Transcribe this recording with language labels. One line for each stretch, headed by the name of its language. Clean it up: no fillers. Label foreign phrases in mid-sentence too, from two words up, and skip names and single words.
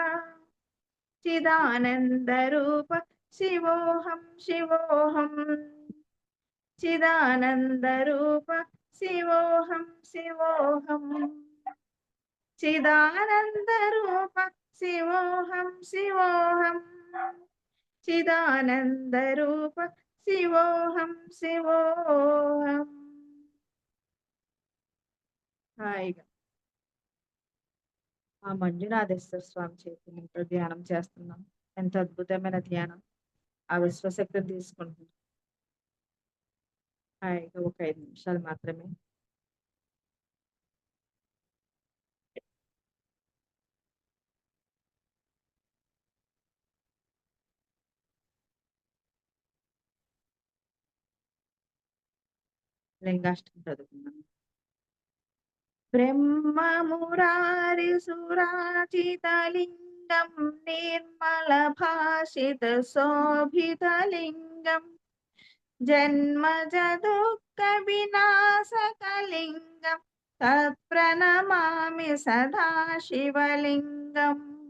Sanskrit: चिदानन्दरूप शिवोऽहं शिवोऽहम् चिदानन्दरूप शिवोऽहं शिवोऽहम् चिदानन्दरूप शिवोऽहं शिवोऽहम् चिदानन्दरूप शिवोऽहं शिवोऽहम्
Telugu: హాయిగా ఆ మంజునాథేశ్వర స్వామి చేతులతో ధ్యానం చేస్తున్నాం. ఎంత అద్భుతమైన ధ్యానం. ఆ విశ్వశక్తిని తీసుకుంటున్నాం. హాయిగా ఒక 5 నిమిషాలు మాత్రమే. లింగాష్టకం చదువుకున్నాం.
Sanskrit: ब्रह्ममुरारिसुराचितलिङ्गं निर्मलभाषितशोभितलिङ्गं जन्मजदुःखविनाशकलिङ्गं तत्प्रणमामि सदा शिवलिङ्गम्